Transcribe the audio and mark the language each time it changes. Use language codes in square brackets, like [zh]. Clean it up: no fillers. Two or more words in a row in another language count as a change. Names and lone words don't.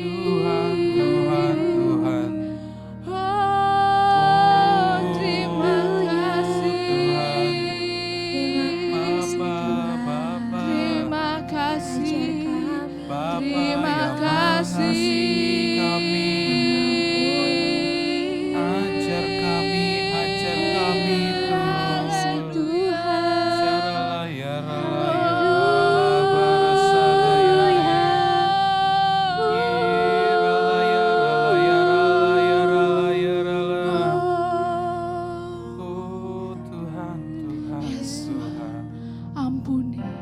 [id] Tuhan, Tuhan, Tuhan. Oh, terima Tuhan. kasih. Bapa, Bapa, Terima kasih. Bapa Terima yang kasih. mengasihi kami. Ajar kami, Tuhan. Syarala ya rala ya barasada ya ya. Rala ya rala ya rala ya rala ya rala. Oh Tuhan, Tuhan, Tuhan. Ampuni.